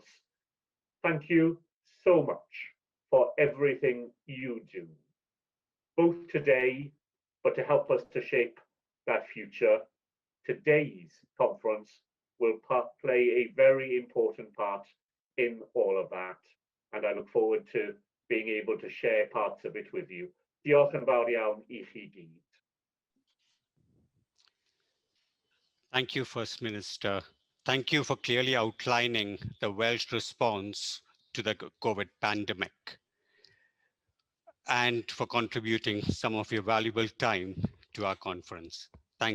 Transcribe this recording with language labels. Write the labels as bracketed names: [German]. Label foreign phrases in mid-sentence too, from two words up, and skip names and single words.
[English] Thank you so much for everything you do, both today, but to help us to shape that future. Today's conference will play a very important part in all of that, and I look forward to being able to share parts of it with you. [Welsh] Diolch yn fawr iawn I chi gyd. [English] Thank you, First Minister. Thank you for clearly outlining the Welsh response to the COVID pandemic and for contributing some of your valuable time to our conference.